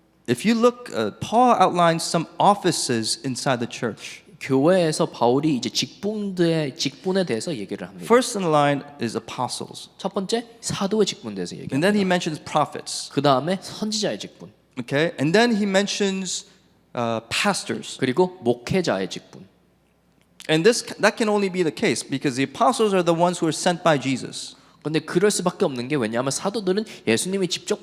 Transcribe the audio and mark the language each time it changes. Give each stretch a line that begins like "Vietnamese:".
English: If you look, Paul outlines some offices inside the church.
Korean: 교회에서 바울이 이제 직분에 대해서 얘기를 합니다.
English: First in the line is apostles.
Korean: 첫 번째 사도의 직분에 대해서
English: And
Korean: 얘기합니다.
English: then he mentions prophets.
Korean: 그 다음에 선지자의 직분,
English: Okay? And then he mentions pastors.
Korean: 그리고 목회자의 직분.
English: And that can only be the case because the apostles are the ones who are sent by Jesus.
Korean: 근데 그럴 수밖에 없는 게 왜냐하면 사도들은 예수님이 직접